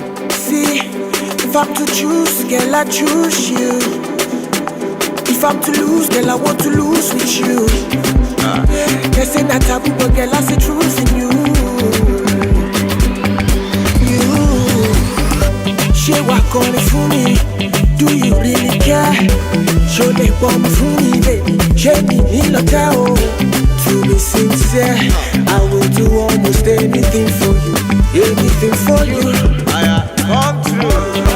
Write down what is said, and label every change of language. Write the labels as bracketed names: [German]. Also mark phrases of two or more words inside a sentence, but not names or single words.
[English] See, if I'm to choose, girl, I choose you. If I'm to lose, girl, I want to lose with you. They say that taboo, but girl, I see truth in you. You, [Yoruba] ṣé wà kọrin fún mi? [English] Do you really care? [Yoruba] Ṣó lè pọ̀ mọ́ fún mi, baby? Ṣé mi ní lọ tẹ́ o? [English] To be sincere, I will do almost anything for you, anything for you. I am come true.